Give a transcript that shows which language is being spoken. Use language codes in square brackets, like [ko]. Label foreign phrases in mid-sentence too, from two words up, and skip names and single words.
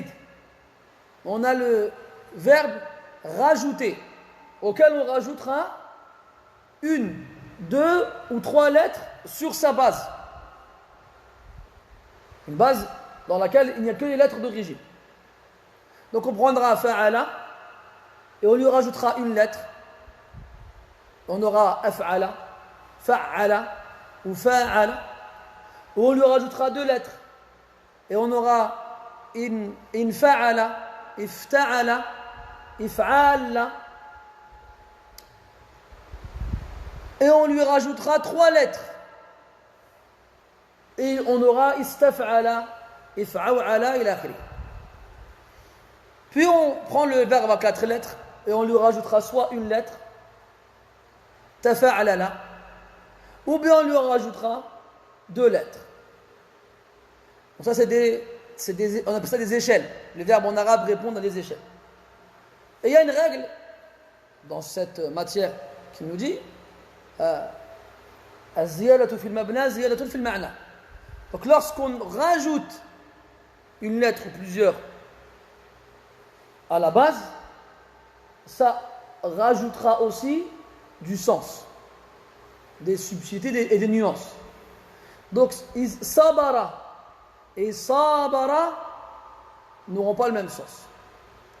[fr] On a le verbe rajouter, auquel on rajoutera 1, 2 ou 3 lettres sur sa base. Une base dans laquelle il n'y a que les lettres d'origine. Donc on prendra fa'ala et on lui rajoutera 1 lettre. On aura [ar] أفعل فعل [fr] ou fa'ala, ou on lui rajoutera 2 lettres. Et on aura [ar] انفعل افتعل افعل. [fr] Et on lui rajoutera 3 lettres. Et on aura [ar] استفعل افعوعل إلى آخره. [fr] Puis on prend le verbe à 4 lettres et on lui rajoutera soit 1 lettre, tafa'alala, ou bien on lui rajoutera 2 lettres. Donc ça on appelle ça des échelles. Les verbes en arabe répondent à des échelles. Et il y a une règle dans cette matière qui nous dit [ar] الزيادة في المبنى زيادة في المعنى. [fr] Donc lorsqu'on rajoute une lettre ou plusieurs à la base, ça rajoutera aussi du sens, des subtilités et des nuances. Donc sabara et sabara n'auront pas le même sens.